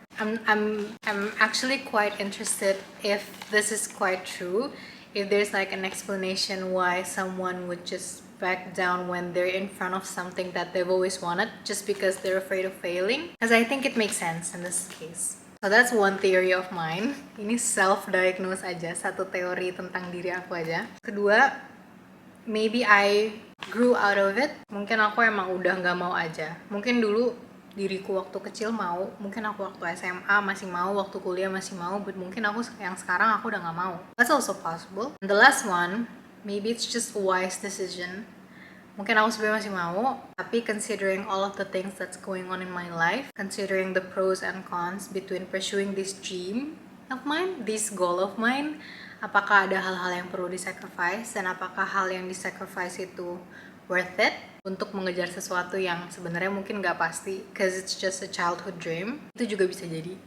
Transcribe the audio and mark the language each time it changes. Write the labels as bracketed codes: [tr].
[en] I'm actually quite interested if this is quite true, if there's like an explanation why someone would just back down when they're in front of something that they've always wanted just because they're afraid of failing. Because I think it makes sense in this case. So that's one theory of mine. [id] Ini self-diagnose aja, satu teori tentang diri aku aja. [en] Kedua, maybe I grew out of it. [id] Mungkin aku emang udah nggak mau aja. Mungkin dulu diriku waktu kecil mau, mungkin aku waktu SMA masih mau, waktu kuliah masih mau, but mungkin aku yang sekarang aku udah nggak mau. [en] That's also possible. And the last one, maybe it's just a wise decision. [id] Mungkin aku sebenarnya masih mau, tapi [en] considering all of the things that's going on in my life, considering the pros and cons between pursuing this dream of mine, this goal of mine, [id] apakah ada hal-hal yang perlu disacrifice dan apakah hal yang disacrifice itu [en] worth it [id] untuk mengejar sesuatu yang sebenarnya mungkin nggak pasti, [en] because it's just a childhood dream. [id] Itu juga bisa jadi.